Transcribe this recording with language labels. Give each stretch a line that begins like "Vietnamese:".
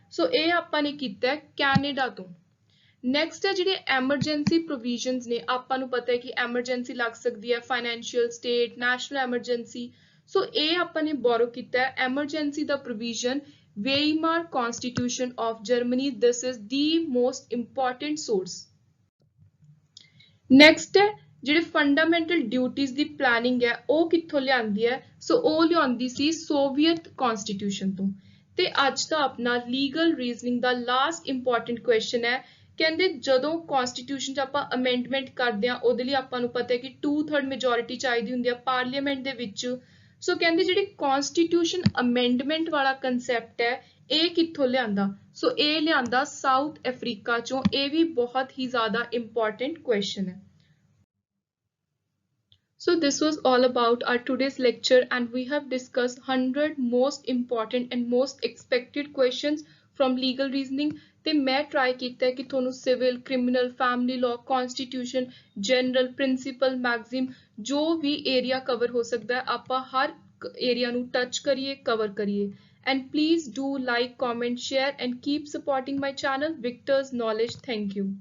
Punjabi: ਸੋ ਇਹ ਆਪਾਂ ਨੇ ਕੀਤਾ ਹੈ ਕੈਨੇਡਾ ਤੋਂ। ਨੈਕਸਟ ਹੈ ਜਿਹੜੇ ਐਮਰਜੈਂਸੀ ਪ੍ਰੋਵੀਜ਼ਨਸ ਨੇ, ਆਪਾਂ ਨੂੰ ਪਤਾ ਹੈ ਕਿ ਐਮਰਜੈਂਸੀ ਲੱਗ ਸਕਦੀ ਹੈ ਫਾਈਨੈਂਸ਼ੀਅਲ, ਸਟੇਟ, ਨੈਸ਼ਨਲ ਐਮਰਜੈਂਸੀ। ਸੋ ਇਹ ਆਪਾਂ ਨੇ ਬੋਰੋ ਕੀਤਾ ਹੈ emergency ਦਾ provision Weimar Constitution of Germany.
English: This is the most important source.
Punjabi: Next ਹੈ ਜਿਹੜੇ ਫੰਡਾਮੈਂਟਲ ਡਿਊਟੀਜ਼ ਦੀ ਪਲੈਨਿੰਗ ਹੈ ਉਹ ਕਿੱਥੋਂ ਲਿਆਂਦੀ ਹੈ? ਸੋ ਉਹ ਲਿਆਂਦੀ ਸੀ ਸੋਵੀਅਤ ਕਨਸਟੀਟਿਊਸ਼ਨ ਤੋਂ। ਤੇ ਅੱਜ ਦਾ ਆਪਣਾ ਲੀਗਲ ਰੀਜ਼ਨਿੰਗ ਦਾ ਲਾਸਟ ਇੰਪੋਰਟੈਂਟ ਕੁਐਸਚਨ ਹੈ। ਕਹਿੰਦੇ ਜਦੋਂ ਕਨਸਟੀਟਿਊਸ਼ਨ 'ਚ ਆਪਾਂ ਅਮੈਂਡਮੈਂਟ ਕਰਦੇ ਹਾਂ ਉਹਦੇ ਲਈ ਆਪਾਂ ਨੂੰ ਪਤਾ ਹੈ ਕਿ 2/3 ਮੈਜੋਰਿਟੀ ਚਾਹੀਦੀ ਹੁੰਦੀ ਹੈ ਪਾਰਲੀਮੈਂਟ ਦੇ ਵਿੱਚ। ਸੋ ਕਹਿੰਦੇ ਜਿਹੜੀ ਕਨਸਟੀਟਿਊਸ਼ਨ ਅਮੈਂਡਮੈਂਟ ਵਾਲਾ ਕੰਸੈਪਟ ਹੈ ਇਹ ਕਿੱਥੋਂ ਲਿਆਂਦਾ? ਸੋ ਇਹ ਲਿਆਂਦਾ ਸਾਊਥ ਅਫਰੀਕਾ ਚੋਂ। ਇਹ ਵੀ ਬਹੁਤ ਹੀ ਜ਼ਿਆਦਾ ਇੰਪੋਰਟੈਂਟ ਕੁਐਸਚਨ ਹੈ।
English: So this was all about our today's lecture, and we have discussed 100 most important and most expected questions from legal reasoning.
Punjabi: ਤੇ ਮੈਂ ਟਰਾਈ ਕੀਤਾ ਹੈ ਕਿ ਤੁਹਾਨੂੰ civil, criminal, family law, constitution, general, principal, ਮੈਗਜ਼ੀਮ ਜੋ ਵੀ area cover ਹੋ ਸਕਦਾ ਹੈ ਆਪਾਂ ਹਰ ਏਰੀਆ ਨੂੰ ਟੱਚ ਕਰੀਏ, ਕਵਰ ਕਰੀਏ।
English: And please do like, comment, share and keep supporting my channel Victor's Knowledge. Thank you.